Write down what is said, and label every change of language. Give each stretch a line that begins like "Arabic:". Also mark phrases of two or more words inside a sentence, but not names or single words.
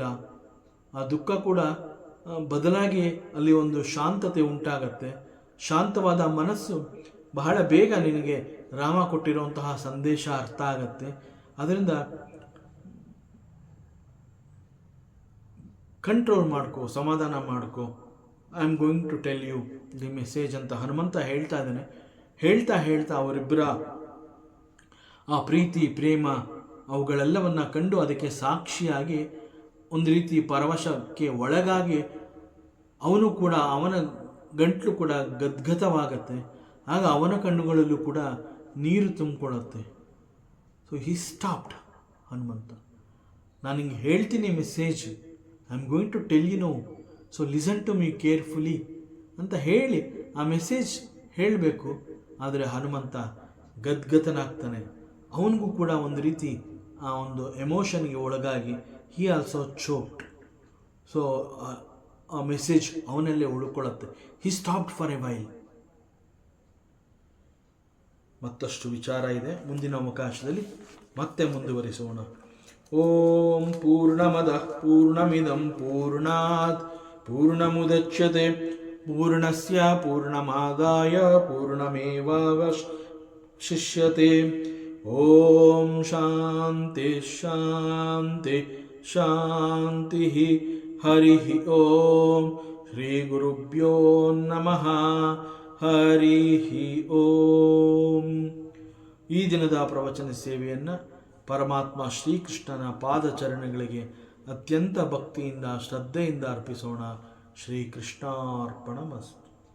Kannada: ಆ ದುಃಖ ಕೂಡ ಬದಲಾಗಿ ಅಲ್ಲಿ ಒಂದು ಶಾಂತತೆ ಉಂಟಾಗತ್ತೆ. ಶಾಂತವಾದ ಮನಸ್ಸು ಬಹಳ ಬೇಗ ನಿನಗೆ ರಾಮ ಕೊಟ್ಟಿರುವಂತಹ ಸಂದೇಶ ಅರ್ಥ ಆಗತ್ತೆ. ಅದರಿಂದ ಕಂಟ್ರೋಲ್ ಮಾಡ್ಕೋ, ಸಮಾಧಾನ ಮಾಡ್ಕೋ.
English: I am going to tell you the message
Kannada: ಅಂತ ಹನುಮಂತ ಹೇಳ್ತಾ ಇದ್ದಾನೆ. ಹೇಳ್ತಾ ಅವರಿಬ್ಬರ ಆ ಪ್ರೀತಿ ಪ್ರೇಮ ಅವುಗಳೆಲ್ಲವನ್ನು ಕಂಡು ಅದಕ್ಕೆ ಸಾಕ್ಷಿಯಾಗಿ ಒಂದು ರೀತಿ ಪರವಶಕ್ಕೆ ಒಳಗಾಗಿ ಅವನು ಕೂಡ, ಅವನ ಗಂಟ್ಲು ಕೂಡ ಗದ್ಗದವಾಗತ್ತೆ. ಆಗ ಅವನ ಕಣ್ಣುಗಳಲ್ಲೂ ಕೂಡ ನೀರು ತುಂಬಿಕೊಳ್ಳುತ್ತೆ.
English: so he stopped
Kannada: ಹನುಮಂತ. ನಾನು ಹಿಂಗೆ ಹೇಳ್ತೀನಿ ಮೆಸೇಜ್,
English: I am going to tell you, no, so listen to me carefully
Kannada: ಅಂತ ಹೇಳಿ ಆ ಮೆಸೇಜ್ ಹೇಳಬೇಕು. ಆದರೆ ಹನುಮಂತ ಗದ್ಗದನಾಗ್ತಾನೆ. ಅವನಿಗೂ ಕೂಡ ಒಂದು ರೀತಿ ಆ ಒಂದು ಎಮೋಷನ್ಗೆ ಒಳಗಾಗಿ
English: he also choked.
Kannada: ಸೊ ಆ ಮೆಸೇಜ್ ಅವನಲ್ಲೇ ಉಳ್ಕೊಳ್ಳುತ್ತೆ.
English: he stopped for a while.
Kannada: ಮತ್ತಷ್ಟು ವಿಚಾರ ಇದೆ, ಮುಂದಿನ ಅವಕಾಶದಲ್ಲಿ ಮತ್ತೆ ಮುಂದುವರಿಸೋಣ.
Sanskrit: ಓಂ ಪೂರ್ಣಮದಃ ಪೂರ್ಣಮಿದಂ ಪೂರ್ಣಾತ್ ಪೂರ್ಣಮುದಚ್ಯತೆ ಪೂರ್ಣಸ್ಯ ಪೂರ್ಣಮಾದಾಯ ಪೂರ್ಣಮೇವಾವಶಿಷ್ಯತೆ. ಓಂ ಶಾಂತಿ ಶಾಂತಿ ಶಾಂತಿ. ಹರಿ ಓಂ. ಶ್ರೀ ಗುರುಭ್ಯೋ ನಮಃ. ಹರಿ ಓಂ.
Kannada: ಈ ದಿನದ ಪ್ರವಚನ ಸೇವೆಯನ್ನು ಪರಮಾತ್ಮ ಶ್ರೀಕೃಷ್ಣನ ಪಾದಚರಣಗಳಿಗೆ ಅತ್ಯಂತ ಭಕ್ತಿಯಿಂದ ಶ್ರದ್ಧೆಯಿಂದ ಅರ್ಪಿಸೋಣ.
Sanskrit: ಶ್ರೀಕೃಷ್ಣಾರ್ಪಣಮಸ್ತು.